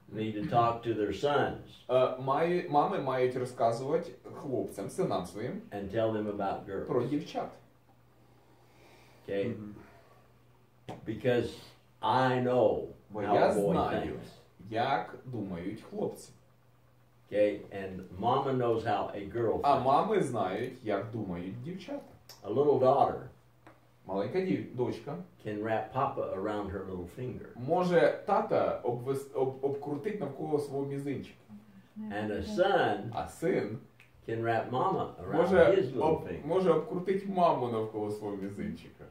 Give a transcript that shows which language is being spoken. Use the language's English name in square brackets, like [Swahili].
[English] need to talk to their sons [Ukrainian] мами мають розказувати хлопцям, синам своїм [English] and tell them about girls. [Ukrainian] про дівчат. [English] Okay? Because I know [Ukrainian] Бо [English] how [Ukrainian] я [English] a boy [Ukrainian] знаю, [English] thinks. [Ukrainian] як думають хлопці. [English] Okay? And mama knows how a girl [Ukrainian] А [English] thinks. [Ukrainian] мами знають, як думають дівчата. [English] A little daughter [Ukrainian] Маленька дочка [English] can wrap papa around her little finger. [Ukrainian] може тата обкрутити навколо свого мізинчика. [English] And a son [Ukrainian] А син [English] can wrap mama around his little finger. [Ukrainian] може обкрутити маму навколо свого мізинчика.